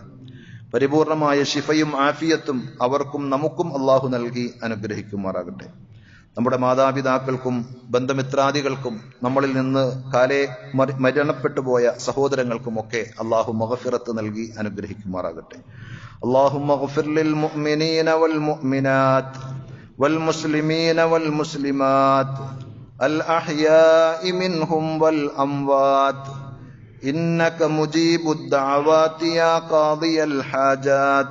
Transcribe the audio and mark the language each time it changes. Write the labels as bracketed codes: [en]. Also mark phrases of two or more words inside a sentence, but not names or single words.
[ml] പരിപൂർണമായ ശിഫയും ആഫിയത്തും അവർക്കും നമുക്കും അള്ളാഹു നൽകി അനുഗ്രഹിക്കുമാറാകട്ടെ. നമ്മുടെ മാതാപിതാക്കൾക്കും ബന്ധമിത്രാദികൾക്കും നമ്മളിൽ നിന്ന് കാലേ മരണപ്പെട്ടു പോയ സഹോദരങ്ങൾക്കുമൊക്കെ അള്ളാഹു മഗ്ഫിറത്ത് നൽകി അനുഗ്രഹിക്കുമാറാകട്ടെ. [ar] اللهم اغفر للمؤمنين والمؤمنات والمسلمين والمسلمات الأحياء منهم والأموات إنك مجيب الدعوات يا قاضي الحاجات.